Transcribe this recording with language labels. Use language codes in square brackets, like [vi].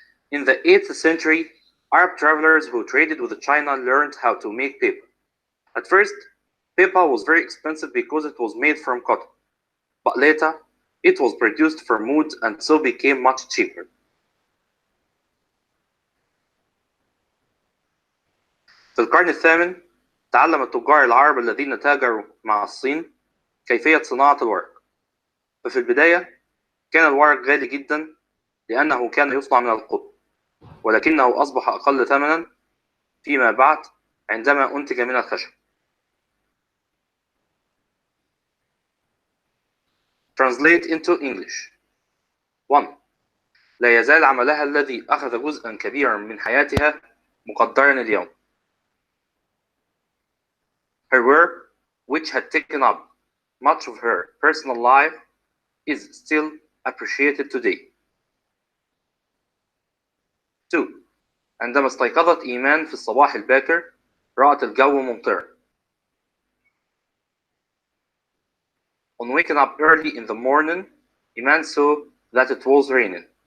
[en] In the 8th century, Arab travelers who traded with China learned how to make paper. At first, paper was very expensive because it was made from cotton, but later it was produced from wood and so became much cheaper. [ar] في القرن الثامن تعلم التجار العرب الذين تاجروا مع الصين كيفية صناعة الورق. ففي البداية كان الورق غالي جدا لأنه كان يصنع من القطن، ولكنه أصبح أقل ثمنا فيما بعد عندما أنتج من الخشب. [en] Translate into English. 1. [ar] لا يزال عملها الذي أخذ جزءا كبيرا من حياتها مقدرا اليوم. [en] Her work, which had taken up much of her personal life, is still appreciated today. 2. [ar] عندما استيقظت إيمان في الصباح الباكر رأت الجو ممطرا. [en] On waking up early in the morning, Iman saw that it was raining.